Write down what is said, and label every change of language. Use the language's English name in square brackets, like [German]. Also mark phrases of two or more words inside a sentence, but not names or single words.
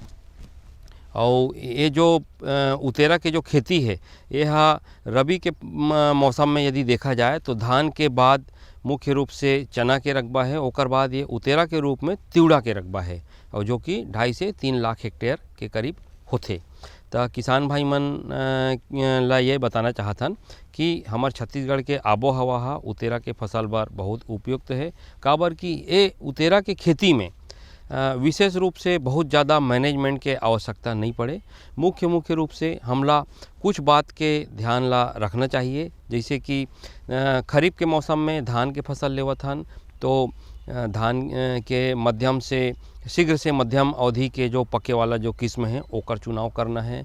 [Chhattisgarhi] और ये जो उतेरा के जो खेती है ये हा रबी के मौसम में यदि देखा जाए तो धान के बाद मुख्य रूप से चना के रकबा है, ओकर बाद ये उतेरा के रूप में तिउड़ा के रकबा है और जो कि 2.5 से 3 लाख हेक्टेयर के करीब होथे। तो किसान भाई मन ला ये बताना चाहथन कि हमार छत्तीसगढ़ के आबो हवा हा उतेरा के फसल बर बहुत उपयुक्त है। काबर कि ये उतेरा के खेती में विशेष रूप से बहुत ज़्यादा मैनेजमेंट के आवश्यकता नहीं पड़े। मुख्य रूप से हमला कुछ बात के ध्यान ला रखना चाहिए, जैसे कि खरीफ के मौसम में धान के फसल लेवत हन तो धान के मध्यम से शीघ्र से मध्यम अवधि के जो पके वाला जो किस्म है ओकर चुनाव करना है।